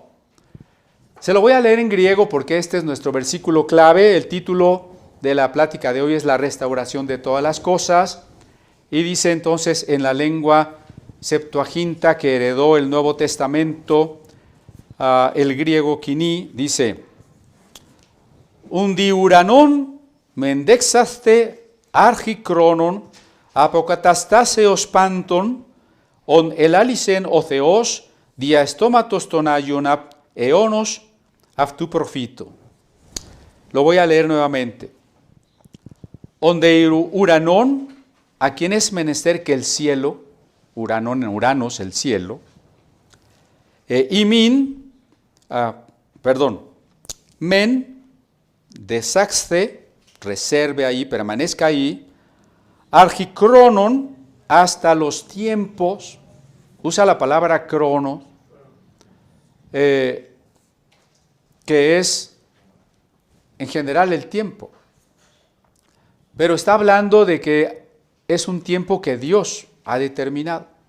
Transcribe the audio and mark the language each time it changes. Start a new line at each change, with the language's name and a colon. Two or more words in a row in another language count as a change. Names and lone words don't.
Spanish: Se lo voy a leer en griego porque este es nuestro versículo clave. El título de la plática de hoy es la restauración de todas las cosas. Y dice entonces en la lengua Septuaginta que heredó el Nuevo Testamento, el griego kiní, dice,
Greek: ὃν δεῖ οὐρανὸν μὲν δέξασθαι ἄχρι χρόνων ἀποκαταστάσεως πάντων ὧν ἐλάλησεν ὁ θεὸς διὰ στόματος τῶν ἁγίων ἀπ' αἰῶνος αὐτοῦ προφητῶν.
Spanish: Lo voy a leer nuevamente.
Greek: ὃν δεῖ οὐρανὸν,
Spanish: a quien es menester que el cielo, uranon en Uranos, el cielo,
Greek: μὲν δέξασθαι,
Spanish: reserve ahí, permanezca ahí, archikronon, hasta los tiempos, usa la palabra crono, que es en general el tiempo, pero está hablando de que es un tiempo que Dios ha determinado.